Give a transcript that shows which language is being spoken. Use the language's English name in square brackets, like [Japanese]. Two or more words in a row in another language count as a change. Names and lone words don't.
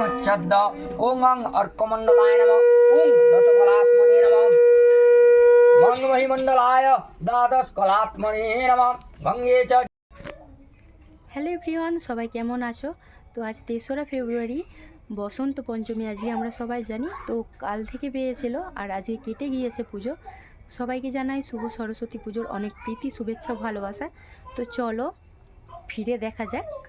[Sanskrit] शब्द ओं अर्कमंडलाय नमः ओं दशकलात्मने नमः मंगमहिमंडलाय द्वादश कलात्मने नमः गंगे च। [English] Hello everyone, [Bangla] সবাই কেমন আছো? তো আজ 3রা ফেব্রুয়ারি বসন্ত পঞ্চমী, আজকে আমরা সবাই জানি। তো কাল থেকে পেয়েছিল আর আজকে কেটে গিয়েছে পুজো। সবাইকে জানাই শুভ সরস্বতী পুজোর অনেক প্রীতি, শুভেচ্ছা, ভালোবাসা। তো চলো ফিরে দেখা যাক।